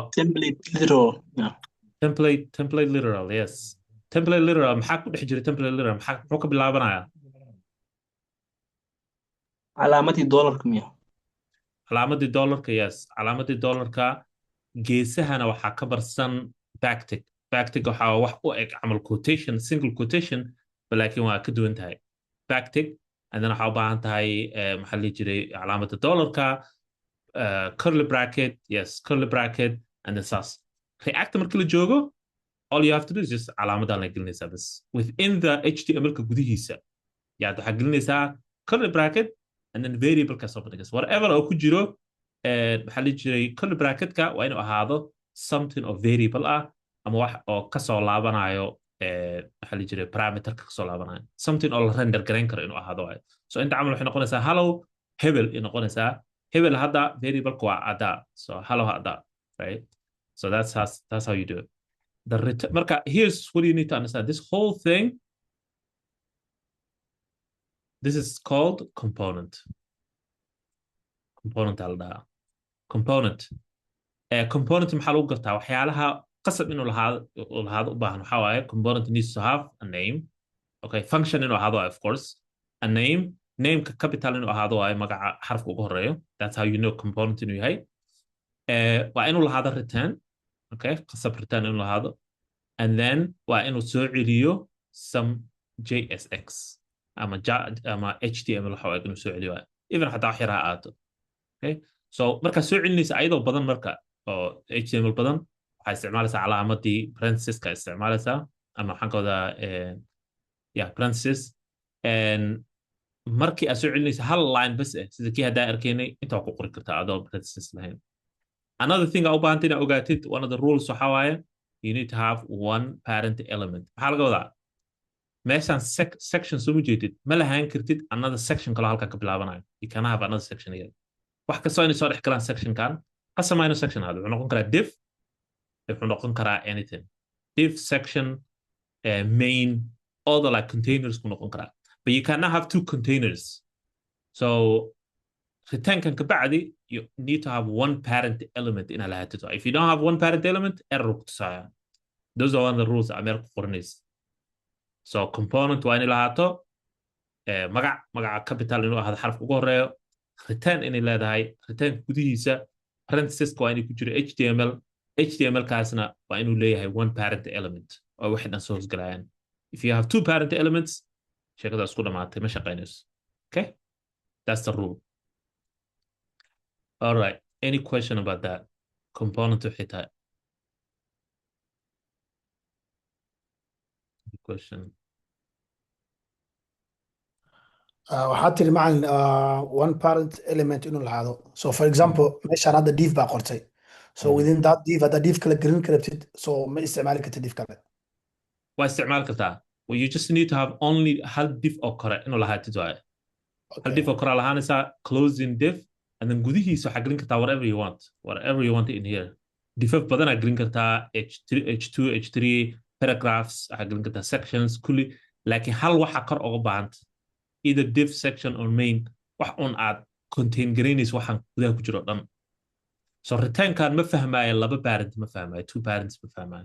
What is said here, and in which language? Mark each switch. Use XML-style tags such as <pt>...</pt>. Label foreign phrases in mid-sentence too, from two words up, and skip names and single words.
<en>template literal yeah. template literal yes template literal</en> <so>maxaa ku dhex jiray</so> <en>template literal</en> <so>muxuu ka bilaabanayaa calaamadii dollarka miya calaamadii dollarka yes calaamadii dollarka geesahana waxaa ka barsan backtick waxaa wax u eg camal</so> <en>quotation single quotation</en> <so>laakiin waa ka duwan tahay</so> <en>backtick and then</en> <so>waxaa u baahan tahay maxaa la jiray calaamada dollarka curly</so> <en>bracket yes curly bracket and then</en> <so>saas react markii la joogo</so> <en>all you have to do is just</en> <so>calaamadan la gelinaysaa bas</so> <en>within the html-ka</en> <so>gudihiisa yaad waxaa gelinaysaa</so> <en>curly bracket and then</en> <so>variable ka soo bandhigaysa whatever oo ku jiro maxaa la jiray curly bracket-ka waa inuu ahaado</so> <en>something of variable</en> <so>ah ama wax oo ka soo laabanayo maxaa la jiray parameter-ka ka soo laabanayo something oo la render garayn karo inuu ahaado waayo so inta camal waxay noqonaysaa hello hebel ay noqonaysaa hebel hadda variable-ka waa ada so hello hadda</so> <en>right so that's how you do it</en> <so>marka</so> <en>here's what you need to understand this whole thing this is called component</en> <so>alda component maxaa lagu gartaa waxyaalaha qasab inuu lahaado u baahan waxaa waaye</so> <en>component needs to have a name okay</en> <so>function inuu ahaado</so> <en>of course</en> <so>a nameka capital inuu ahaado waaye magaca xarafka ugu horeeyo</so> <en>that's how you know component</en> <so>inuu yahay waa inuu lahaado return okay qasab return inuu lahaado</so> <en>and then</en> <so>waa inuu soo celiyo</so> <en>some JSX</en> <so>ama HTML waxa waaye inuu soo celiyo even xataa wax yar ha aato okay so marka soo celinaysa ayadoo badan marka oo HTML badan waxay isticmaalaysaa calaamadii parenthesis-ka isticmaalaysaa ama waxaan ka wadaa parenthesis and markii aad soo celinaysa hal line bas sida kii haddaa arkaynay intaa ku qori kartaa adoo parenthesis lahayn</so> <en>another thing</en> <so>u baahantay inaad ogaatid one</so> <en>of the rules</en> <so>waxa waaye</so> <en>you need to have one parent element</en> <so>maxaa laga wadaa meeshaan section soo mujeedid ma lahaan kartid</so> <en>another section</en> <so>kaloo halkaa ka bilaabanayo</so> <en>you can have another section here</en> <so>wax kastoo inay soo dhex galaan sectionkan qasamayno section hada wuxuu noqon karaa div wuxuu noqon karaa</so> <en>anything div section main all the like containers</en> <so>ku noqon karaa</so> <en>but you cannot have two containers so return</en> <so>kan kabacdi</so> <en>you need to have one parent element</en> <so>in lahaatid</so> <en>if you don't have one parent element error</en> <so>ku tusaya</so> <en>those are one of the rules</en> <so>ameer ku qoranaysa so component waa inay lahaato magaca capital inuu ahaado xarafka ugu horeeyo return inay leedahay return gudihiisa parenthesis waa inay ku jiro html kaasna waa inuu leeyahay</so> <en>one parent element</en> <so>oo waxay dhan soo hosgalayaan</so> <en>if you have two parent elements</en> <so>sheekada isku dhamaatay ma shaqaynayso</so> <en>okay that's the rule all right any question about that component</en> <so>waxay tahay question waxaad tiri macalin</so> <en>one parent element</en> <so>inuu lahaado</so> <en>so for example</en> <so>meeshaan hadda div baa qortay</so> <en>so within that div</en> <so>hadda div kale gelin kartid so ma isticmaali kartid div kale waa isticmaali kartaa</so> <en>well you just need to have only</en> <so>hal div oo kore inuu lahaatid waaye hal div oo kore lahaanaysaa</so> <en>closing div and then</en> <so>gudihiisa waxaa gelin kartaa</so> <en>whatever you want in here</en> <so>divaf badanaa gelin kartaa h2 h3 paragraphs waxaa gelin kartaa sections kulli laakiin hal waxa kor uga baahanta</so> <en>either div section or main</en> <so>wax un aad contain garaynaysa waxaan gudaha ku jiro dhan so returnkan ma fahmaayo laba parent ma fahmaayo</so> <en>two parents</en> <so>ma fahmaayo</so>